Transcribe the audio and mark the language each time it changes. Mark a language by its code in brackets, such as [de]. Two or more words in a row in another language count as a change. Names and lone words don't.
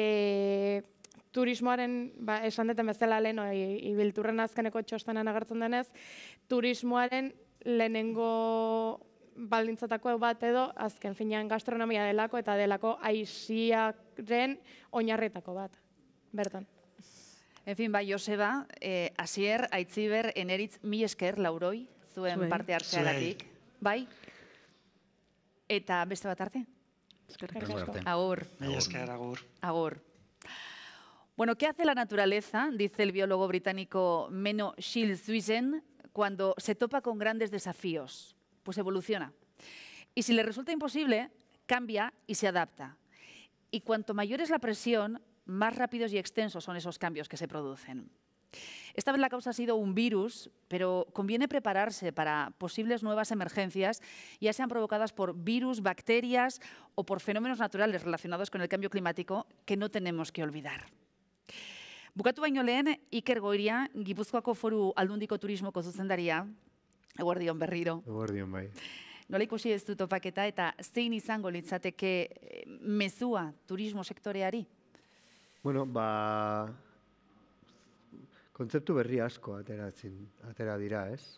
[eu] turismoaren, esan deten bezala lehen, ibilturren azkeneko txostenan agertzen denez, turismoaren lehenengo baldintzatako bat edo, azken finean gastronomia delako eta delako aiziaren oinarretako bat, bertan. [es] En fin, [eu] bai, Joseba, Asier, Aitziber, Eneritz, mil esker, Lauroi, zuen parte hartzeagatik. Bai? Eta beste bat arte? Agur. Mil esker, agur. Agur. [es] Bueno, ¿qué hace la naturaleza? Dice el biólogo británico Menno Schilswisen, cuando se topa con grandes desafíos. Pues evoluciona. Y si le resulta imposible, cambia y se adapta. Y cuanto mayor es la presión, más rápidos y extensos son esos cambios que se producen. Esta vez la causa ha sido un virus, pero conviene prepararse para posibles nuevas emergencias, ya sean provocadas por virus, bacterias o por fenómenos naturales relacionados con el cambio climático que no tenemos que olvidar. [eu] Bukatu baino lehen, Iker Goiria, Gipuzkoako Foru Aldundiko Turismoko zuzendaria, eguerdion berriro. Eguerdion, bai. Nola ikusi ez du topaketa eta zein izango litzateke mezua turismo sektoreari? Bueno, kontzeptu berri asko atera dira, ez?